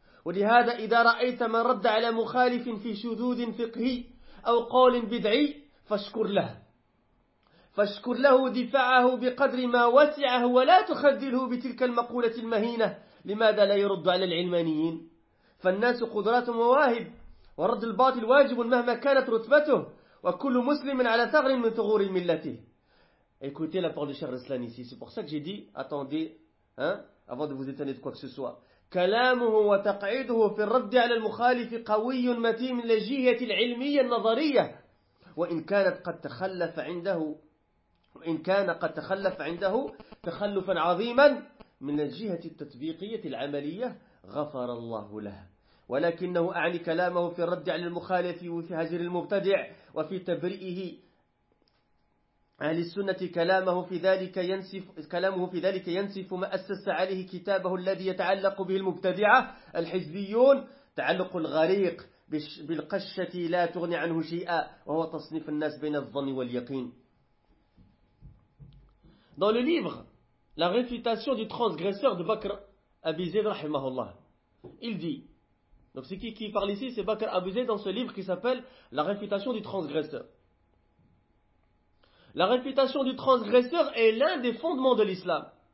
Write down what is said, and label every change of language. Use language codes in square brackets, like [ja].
[ar] ولهذا إذا رأيت من رد على مخالف في شذوذ فقهي أو قول بدعي فاشكر له، فاشكر له دفاعه بقدر ما وسعه، ولا تخذله بتلك المقولة المهينة. لماذا لا يرد على العلمانيين؟ فالناس قدرات ومواهب، ورد الباطل واجب مهما كانت رتبته، وكل مسلم على ثغر من ثغور ملته. [fr] Écoutez la parole de Cheikh Rislan ici. C'est pour ça que j'ai dit, attendez, hein, avant de vous étonner de quoi que ce soit. [ar] كلامه وتقعيده في الرد على المخالف قوي متين للجهة العلمية النظرية، وإن كانت قد تخلف عنده، وإن كان قد تخلف عنده تخلفا عظيما من الجهة التطبيقية العملية غفر الله له. ولكنه أعني كلامه في الرد على المخالف وفي هجر المبتدع وفي تبرئه أهل السنة، كلامه في ذلك ينسف، كلامه في ذلك ينسف ما أسس عليه كتابه الذي يتعلق به المبتدعة الحزبيون، تعلق الغريق بالقشة لا تغني عنه شيئا، وهو تصنيف الناس بين الظن واليقين. [fr] Dans le livre La réfutation du transgresseur de Bakr Abi Zayd rahimahullah, il dit, donc c'est qui parle ici, c'est Bakr Abi Zayd dans ce livre qui s'appelle La réfutation du transgresseur. La réfutation du transgresseur est l'un des fondements de l'islam.